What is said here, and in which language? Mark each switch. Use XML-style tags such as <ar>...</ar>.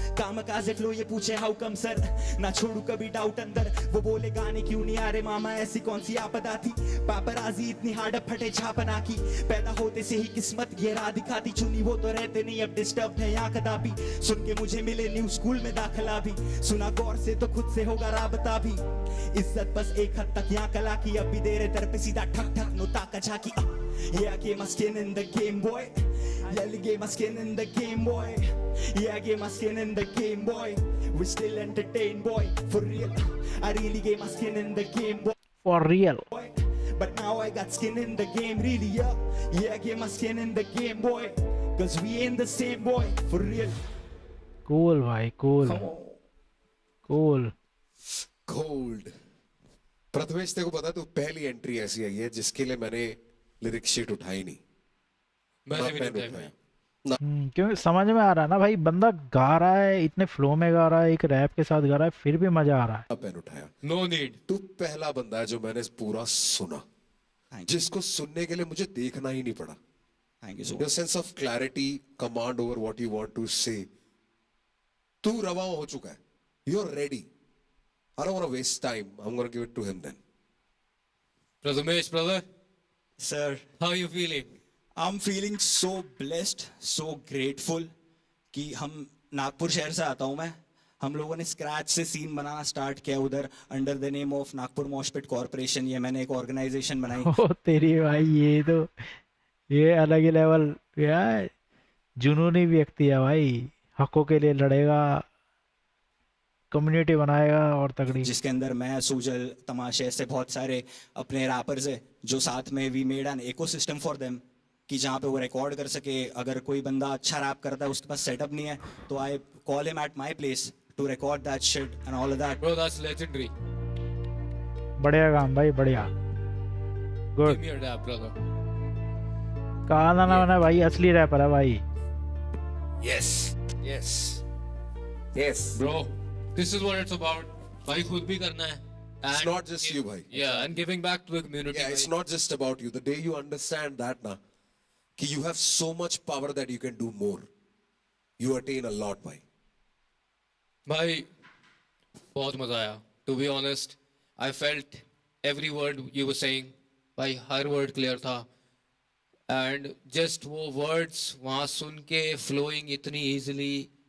<hi>काम काजे फ्लो ये पूछे हाउ कम सर, ना छोड़ू कभी डाउट अंदर, वो बोले गाने क्यों नहीं आ रहे मामा, ऐसी कौन सी आपदा थी, पापराजी इतनी हार्ड फटे छापना की, पैदा होते से ही किस्मत ये राह दिखाती, चुनी वो तो रहते नहीं अब डिस्टर्ब है यहाँ कदापि, सुन के मुझे मिले न्यू स्कूल में दाखिला भी, सुना गौर से तो खुद से होगा राबता भी, इज्जत बस एक हद तक यहाँ कला की, अब भी दे रहे दर पे सीधा ठक ठक नोता का झाकी,</hi> <en>yeah I gave my skin in the game boy, yeah I gave my skin in the game boy, yeah I gave my skin in the game boy, we still entertain boy, for real, I really gave my skin in the game boy, For real. but now I got skin in the game really, yeah I gave my skin in the game boy, cause we ain't the same boy, for real. Cool भाई, cool. Come on. Cool. Gold.</en> <hi>Prathamesh तेरे को पता, तू पहली entry ऐसी आई है जिसके लिए मैंने लिरिक्स शीट उठाई नहीं। मैंने भी पेन नहीं उठाया। क्योंकि समझ में आ रहा है ना भाई, बंदा गा रहा है, इतने फ्लो में गा रहा है, एक रैप के साथ गा रहा है, फिर भी मजा आ रहा है। पेन उठाया।</hi> <en>No need.</en> <hi>तू पहला बंदा है जो मैंने पूरा सुना,</hi> <en>Thank you.</en> <hi>जिसको सुनने के लिए मुझे देखना ही नहीं पड़ा।</hi> <en>Thank you so Your much. sense of clarity, command over what you want to say.</en> <hi>तू रवा हो चुका है।</hi> <en>You're ready. I don't want to waste time. I'm going to give it to him then. Prathamesh, brother, Sir, how are you feeling? I'm feeling so blessed, so grateful</en> <hi>कि हम नागपुर शहर से आता हूँ मैं, हम लोगों ने स्क्रैच से सीन बनाना स्टार्ट किया उधर</hi> <en>under the name of</en> <hi>Nagpur mosh pit corporation, ये मैंने एक ऑर्गेनाइजेशन बनाई। ओ तेरी भाई, ये अलग ही लेवल यार, जुनूनी व्यक्ति है भाई, हकों के लिए लड़ेगा, कम्युनिटी बनाएगा और तगड़ी। जिसके अंदर मैं, सुजल, तमाशे से बहुत सारे अपने रैपर्स है जो साथ में</hi> <en>we made an ecosystem for them</en> <hi>कि जहाँ पे वो रिकॉर्ड कर सके। अगर कोई बंदा अच्छा रैप करता है उसके पास सेटअप नहीं है तो</hi> <en>I call him at my place to record that shit and all of that. Bro, that's legendary.</en> <hi>बढ़िया काम भाई, बढ़िया,</hi> <en>Give good. me a dab, brother.</en> <hi>कहा ना मैंने भाई, असली रैपर है भाई।</hi> <en>Yes. Yes. Yes. Bro, this is what it's about.</en> <hi>भाई खुद भी करना है.</hi> <en>It's And not just you, bhai. Yeah, and giving back to the community. Yeah, it's bhai. not just about you. The day you understand that, na, कि you have so much power that you can do more. You attain a lot, bhai.</en> <hi>भाई बहुत मजा आया.</hi> <en>To be honest, I felt every word you were saying.</en> <hi>भाई हर word clear था. And just वो words वहाँ सुन के flowing इतनी easily.</hi>